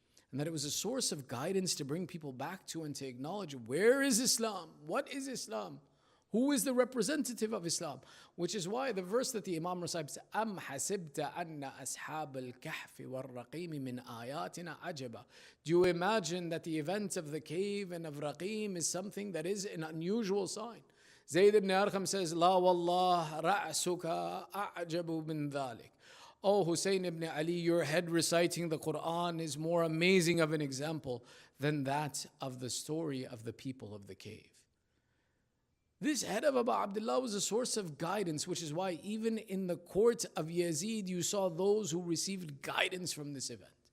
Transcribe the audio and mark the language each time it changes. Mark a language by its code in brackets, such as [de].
[en] And that it was a source of guidance to bring people back to and to acknowledge, where is Islam? What is Islam? Who is the representative of Islam? Which is why the verse that the Imam recites, [ar] أَمْ حَسِبْتَ أَنَّ أَصْحَابَ الْكَهْفِ وَالرَّقِيمِ مِنْ آيَاتِنَا عَجَبًا. [en] Do you imagine that the events of the cave and of Raqim is something that is an unusual sign? Zayd ibn Arqam says, [ar] لا والله رأسك أعجب من ذلك. [en] Oh, Hussain ibn Ali, your head reciting the Quran is more amazing of an example than that of the story of the people of the cave. This head of Abu Abdullah was a source of guidance, which is why even in the court of Yazid, you saw those who received guidance from this event.